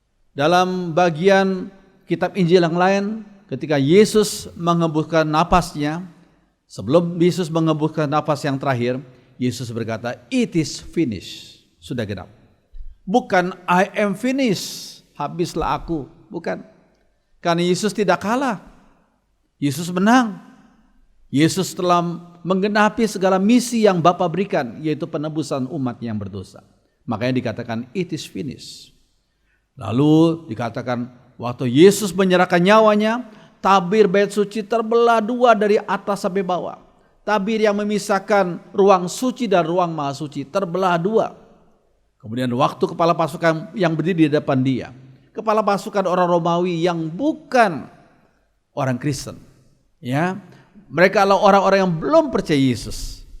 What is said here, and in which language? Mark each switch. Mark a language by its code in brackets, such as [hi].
[id] Dalam bagian kitab Injil yang lain, ketika Yesus mengembuskan napasnya, sebelum Yesus mengembuskan napas yang terakhir, Yesus berkata, [en] it is finished, [id] sudah genap. Bukan [en] I am finished, [id] habislah aku, bukan. Karena Yesus tidak kalah, Yesus menang. Yesus telah menggenapi segala misi yang Bapa berikan, yaitu penebusan umat yang berdosa. Makanya dikatakan [en] it is finished. [id] Lalu dikatakan waktu Yesus menyerahkan nyawanya, tabir bait suci terbelah dua dari atas sampai bawah. Tabir yang memisahkan ruang suci dan ruang maha suci terbelah dua. Kemudian waktu kepala pasukan yang berdiri di depan dia, kepala pasukan orang Romawi yang bukan orang Kristen, ya, mereka adalah orang-orang yang belum percaya Yesus.